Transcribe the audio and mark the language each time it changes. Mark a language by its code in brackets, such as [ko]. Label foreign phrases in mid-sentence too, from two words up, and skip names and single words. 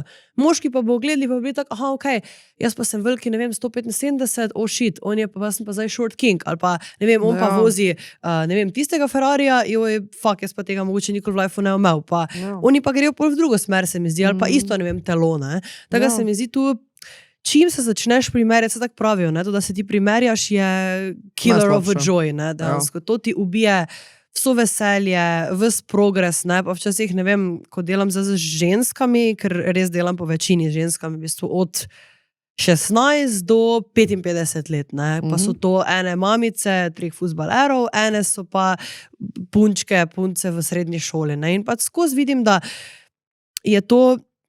[sl] Moški pa bo gledali, pa bi tako, aha, okej, jaz pa sem veliki, ne vem, 175, [en] oh shit, [sl] on je pa, jaz sem pa zdaj [en] short king, [sl] ali pa, ne vem, on pa vozi, ne vem, tistega Ferrarija, joj, fuck, jaz pa tega mogoče nikoli v lifeu ne imel, pa oni pa grejo pol v drugo smer, se mi zdi, ali pa isto, ne vem, telo, ne. Tako se mi zdi tu, čim se začneš primerjati, se tako pravijo, ne, to, da se ti primerjaš, je [en] killer of a joy, [sl] ne, dejansko, to ti ubije vso veselje, ves progres, ne, pa včasih, ne vem, ko delam z ženskami, ker res delam po večini ženskami, v bistvu od 16 do 55 let, ne, pa so to ene mamice, 3 fuzbalerov, ene so pa punčke, punce v srednji šoli, ne, in pa skozi vidim, da je to